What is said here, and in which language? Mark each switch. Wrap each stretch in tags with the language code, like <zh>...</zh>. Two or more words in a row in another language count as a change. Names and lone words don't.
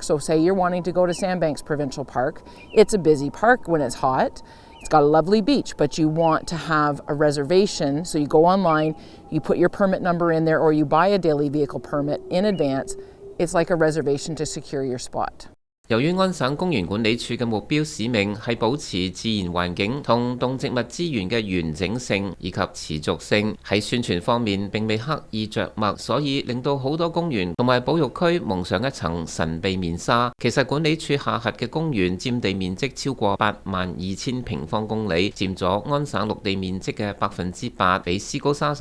<en>So say you're wanting to go to Sandbanks Provincial Park. It's a busy park when it's hot. It's got a lovely beach, but you want to have a reservation. So you go online, you put your permit number in there, or you buy a daily vehicle permit in advance. It's like a reservation to secure your spot.</en> <yue>由於安省公園管理處嘅目標使命係保持自然環境同動植物資源嘅完整性以及持續性，喺宣傳方面並未刻意着墨，所以令到好多公園同埋保育區蒙上一層神秘面紗。其實管理處下轄嘅公園佔地面積超過82000平方公里，佔咗安省陸地面積嘅8%，比斯高沙</yue>